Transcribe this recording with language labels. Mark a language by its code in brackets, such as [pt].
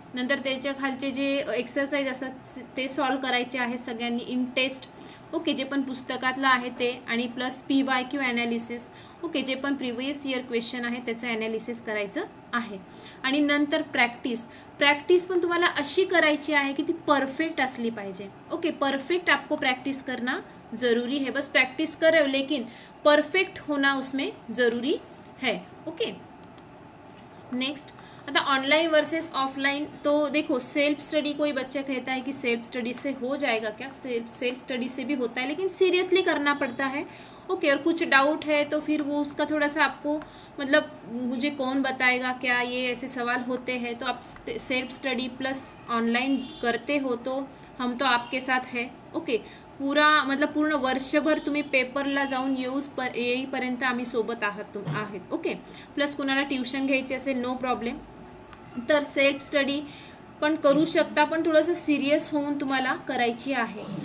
[mr] नंतर त्याच्या खालचे जे एक्सरसाइज असतात ते सॉल्व करायचे आहेत सगळ्यांनी इन टेस्ट. ओके, जे पण पुस्तकातलं आहे ते, आणि प्लस PYQ ॲनालिसिस. ओके, जे पण प्रिव्हियस इयर क्वेश्चन आहे त्याचं ॲनालिसिस करायचं आहे. आणि नंतर प्रॅक्टिस पण तुम्हाला अशी करायची आहे की ती परफेक्ट असली पाहिजे. [hi] ओके, परफेक्ट आपको प्रैक्टिस करना ज़रूरी है. बस प्रैक्टिस करो लेकिन परफेक्ट होना उसमें ज़रूरी है. [mr] ओके, नेक्स्ट, आता ऑनलाइन वर्सेस ऑफलाइन. [hi] तो देखो, सेल्फ स्टडी कोई बच्चा कहता है कि सेल्फ स्टडी से हो जाएगा क्या, सेल्फ स्टडी से भी होता है लेकिन सीरियसली करना पड़ता है. ओके, और कुछ डाउट है तो फिर वो उसका थोड़ा सा आपको मतलब मुझे कौन बताएगा क्या, ये ऐसे सवाल होते हैं. तो आप सेल्फ स्टडी प्लस ऑनलाइन करते हो तो हम तो आपके साथ है. [mr] ओके, पूर्ण वर्षभर तुम्ही पेपरला जाऊन येईपर्यंत आम्ही सोबत आहेत. ओके, प्लस कुणाला ट्युशन घ्यायची असेल नो प्रॉब्लेम, तर सेल्फ स्टडी पण करू शकता, पण थोडंसं सिरियस होऊन तुम्हाला करायची आहे.